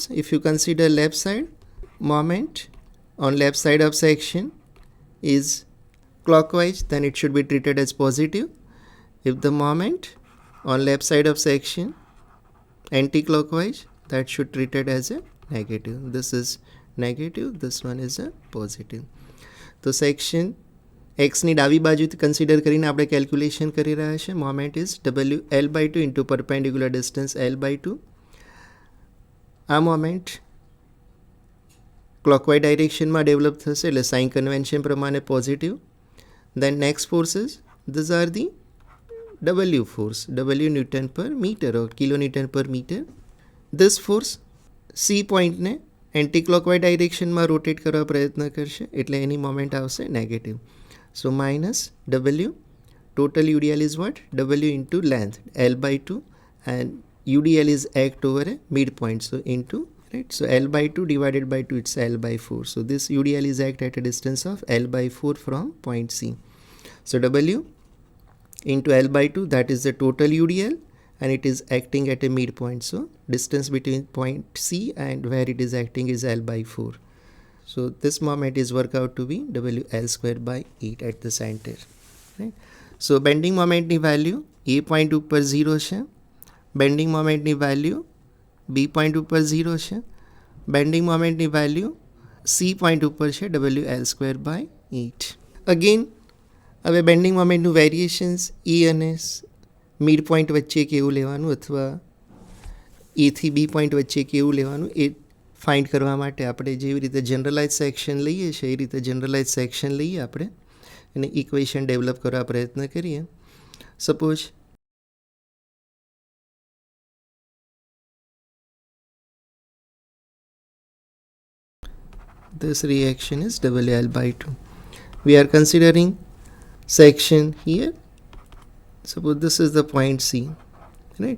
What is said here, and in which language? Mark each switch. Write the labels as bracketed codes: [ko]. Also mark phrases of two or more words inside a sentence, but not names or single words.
[en] If you consider left side, moment on left side of section is clockwise, then it should be treated as positive. If the moment on left side of section anti-clockwise, that should treated as a negative. This is negative, this one is a positive. [gu] તો સેક્શન એક્સની ડાબી બાજુથી કન્સિડર કરીને આપણે કેલ્ક્યુલેશન કરી રહ્યા છે. [en] moment is WL/2 into perpendicular distance L/2. [gu] આ મોમેન્ટ ક્લોકવાઇઝ ડાયરેક્શનમાં ડેવલપ થશે, એટલે [en] sign convention [gu] પ્રમાણે પોઝિટિવ. [en] then next forces, these are the W force, W Newton per meter or kilonewton per meter. This force [gu] C પોઈન્ટને [en] anti clockwise [gu] ડાયરેક્શનમાં રોટેટ કરવા પ્રયત્ન કરશે, એટલે એની મોમેન્ટ આવશે નેગેટિવ. [en] so minus W, total UDL is what? W into length L/2 and UDL is act over a midpoint, so into, right? So L/2 divided by 2, it's L/4. So this UDL is act at a distance of L/4 from point C. So W into L/2, that is the total UDL, and it is acting at a midpoint. So distance between point C and where it is acting is L/4. So this moment is work out to be WL square by 8 at the center. Right? So bending moment ni value A point [gu] ઉપર 0 છે, [en] bending moment ની value B point [gu] ઉપર 0 છે, [en] bending moment ની value C point [gu] ઉપર છે, [en] WL square by 8. Again, [gu] હવે બેન્ડિંગ મોમેન્ટનું વેરિએશન્સ E અને મિડ પોઈન્ટ વચ્ચે કેવું લેવાનું અથવા એથી બી પોઈન્ટ વચ્ચે કેવું લેવાનું એ ફાઇન્ડ કરવા માટે આપણે જેવી રીતે [en] generalize section [gu] લઈએ છીએ એ રીતે [en] generalize section [gu] લઈએ આપણે અને [en] equation develop [gu] કરવા પ્રયત્ન કરીએ. [en] સપોઝ this reaction is WL/2. We are considering section here. Suppose this is the point C, right?